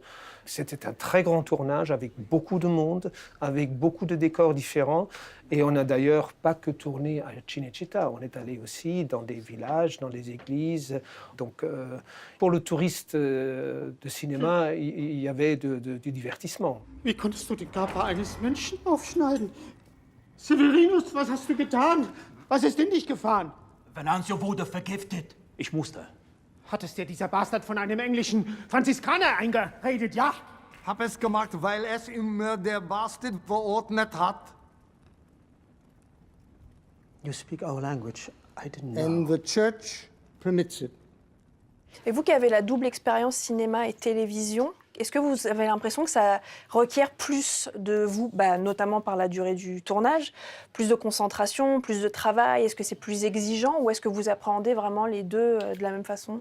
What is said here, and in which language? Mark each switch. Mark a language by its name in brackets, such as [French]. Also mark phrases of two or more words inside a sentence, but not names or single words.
[French] C'était un très grand tournage avec beaucoup de monde, avec beaucoup de décors différents. Et on n'a d'ailleurs pas que tourné à Cinecittà. On est allé aussi dans des villages, dans des églises. Donc, pour le touriste de cinéma, il y avait du divertissement. [German] Wie konntest du den Körper eines Menschen aufschneiden? Severinus, was hast du getan? Was ist in dich gefahren? Venanzio wurde vergiftet. Ich musste. Hat es dir dieser Bastard von einem englischen Franziskaner eingeredet, ja? Hab es gemacht, weil es ihm der Bastard verordnet hat. [English] You speak our language. I didn't know. And the church permits it. [French] Et vous qui avez la double expérience cinéma et télévision, est-ce que vous avez l'impression que ça requiert plus de vous, notamment par la durée du tournage, plus de concentration, plus de travail? Est-ce que c'est plus exigeant ou est-ce que vous appréhendez vraiment les deux de la même façon?